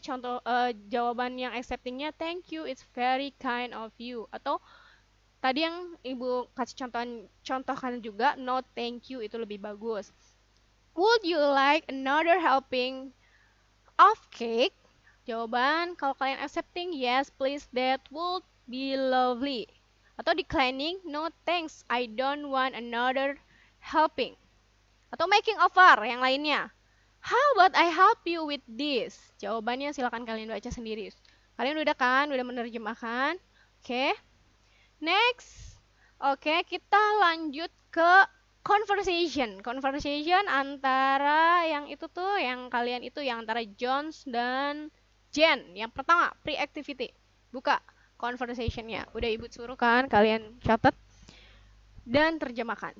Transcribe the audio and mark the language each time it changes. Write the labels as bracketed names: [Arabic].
[Indonesian] Contoh jawaban yang acceptingnya [English] thank you, it's very kind of you. [Indonesian] Atau tadi yang ibu kasih contohkan juga [English] no thank you [Indonesian] itu lebih bagus. [English] Would you like another helping of cake? [Indonesian] Jawaban kalau kalian [English] accepting yes please, that would be lovely. [Indonesian] Atau [English] declining no thanks, I don't want another helping. [Indonesian] Atau making offer yang lainnya. [English] How about I help you with this? [Indonesian] Jawabannya silakan kalian baca sendiri. Kalian udah kan? Udah menerjemahkan? Oke. Next. Oke, kita lanjut ke conversation. Conversation antara yang itu tuh, yang kalian itu, yang antara Jones dan Jen. Yang pertama, pre-activity. Buka conversationnya. Udah ibu suruh kan? Kalian catat dan terjemahkan.